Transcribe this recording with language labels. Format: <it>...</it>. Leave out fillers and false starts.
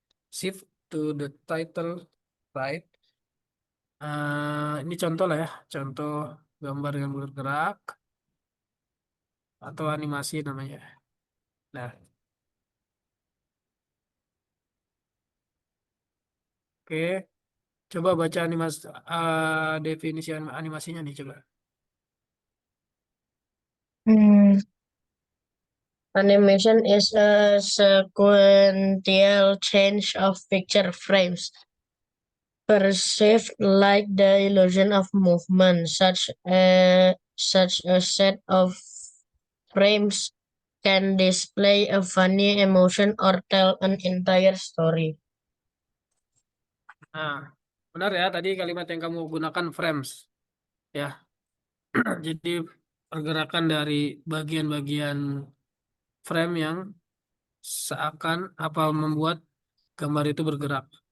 <en>Shift to the title right.</en> <id>Ini contoh lah ya, contoh gambar yang bergerak atau animasi namanya. Nah, oke, coba baca definisi animasinya nih coba. Hmm.</id> <en>Animation is a sequential change of picture frames perceived like the illusion of movement, such a set of frames can display a funny emotion or tell an entire story.</en> <id>Nah, benar ya tadi kalimat yang kamu gunakan frames ya. Jadi pergerakan dari bagian-bagian frame yang seakan apa membuat gambar itu bergerak.</id>